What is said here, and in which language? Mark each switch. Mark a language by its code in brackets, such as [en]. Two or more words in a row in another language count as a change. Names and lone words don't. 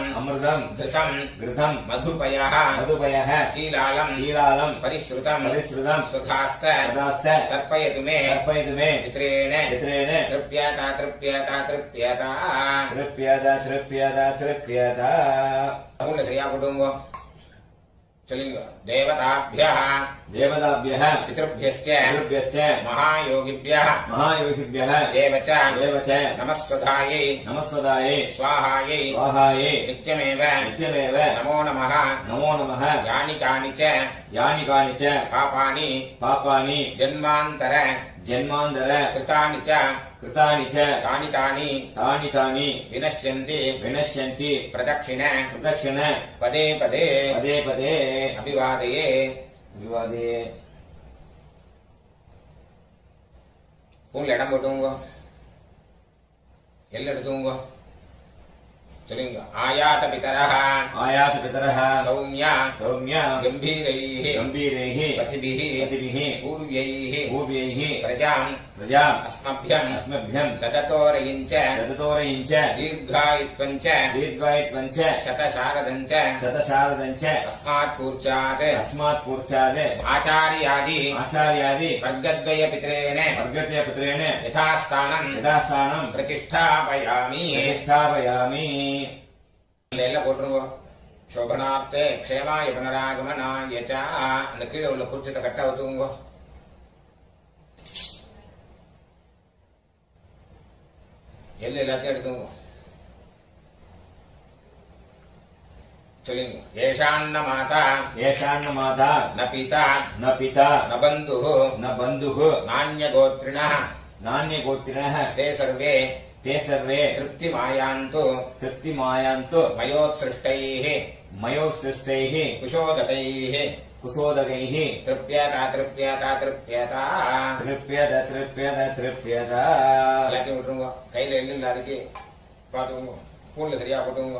[sa] अमृतं घृतम् घृतं मधुपयः मधुपयः कीलालम् कीलालं परिश्रुतम् परिश्रुतं सुधास्त सदास्त तर्पयतु मे तर्पयतु मे पित्रेण पित्रेण तृप्यता तृप्यता तृप्यता तृप्यत तृप्यत तृप्यत [ta] அவங்க சரியா போட்டுங்க சொல்லுங்க தேவதாभ्यः [sa] देवताभ्यः पितृभ्यश्च पितृभ्यश्च महायोगिभ्यः महायोगिभ्यः देव च नमस्वधायै नमस्वदायै स्वाहायै स्वाहायै नित्यमेव नित्यमेव नमो नमः नमो नमः यानि कानि च यानि कानि च पापानि पापानि जन्मान्तर जन्मान्तर कृतानि च कृतानि च तानि तानि तानि तानि विनश्यन्ति विनश्यन्ति प्रदक्षिण प्रदक्षिण पदे पदे पदे पदे अभिवादये विवादे [ta] உங்களை இடம் போட்டுங்க எல்லாம் எடுத்துங்க சொல்லுங்க [sa] आयात पितरः आयात पितरः सौम्य सौम्य गम्भीरैः गम्भीरैः पथिभिः पतिभिः पूर्व्यैः पूर्व्यैः प्रजाम् प्रजाम् अस्मभ्यम् अस्मभ्यम् तततोरयिञ्च तततोरयिञ्च दीर्घायुत्वम् च दीर्घायुत्वम् च शतशारदम् च शतशारदम् च अस्मात्पूर्चात् अस्मात्पूर्चात् आचार्यादि आचार्यादि वर्गद्वयपितरेण वर्गद्वयपुत्रेण यथास्थानम् यथास्थानम् प्रतिष्ठापयामि प्रतिष्ठापयामि [ta] எல்லாம் போட்டுருங்க. [sa] शोभनार्थे क्षेमाय पुनरागमनाय च. [ta] அந்த கீழே உள்ள குறிச்சிட்ட கட்டா ஒத்துக்குங்க. எல்லாத்தையும் எடுத்துங்க. சொல்லுங்க. [sa] येषान्न माता येषान्न माता न पिता न पिता न बन्धुः न बन्धुः நான்யகோத்ரிணः नान्यगोत्रिणः ते सर्वे ते सर्वे तृप्तिमायान्तु तृप्तिमायान्तु मयोत्सृष्टैः मयोत्सृष्टैः कुशोदकैः कुशोदकैः तृप्यता तृप्यता तृप्यता. तृप्यत तृप्यत तृप्यत [ta] எல்லாத்தையும் விட்டுருங்க. கையில எள்ளு இல்லாததுக்கு பாத்துக்கோங்க. ஸ்பூன்ல சரியா போட்டுங்க.